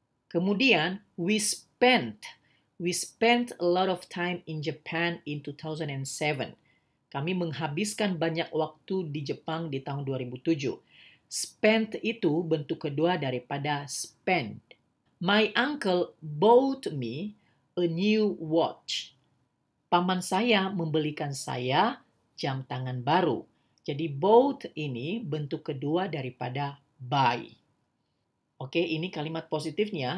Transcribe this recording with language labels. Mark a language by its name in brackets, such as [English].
[Indonesian] Kemudian, [English] we spent a lot of time in Japan in 2007. [Indonesian] Kami menghabiskan banyak waktu di Jepang di tahun 2007. Spent itu bentuk kedua daripada spend. [English] My uncle bought me a new watch. [Indonesian] Paman saya membelikan saya jam tangan baru. Jadi bought ini bentuk kedua daripada buy. Oke, ini kalimat positifnya.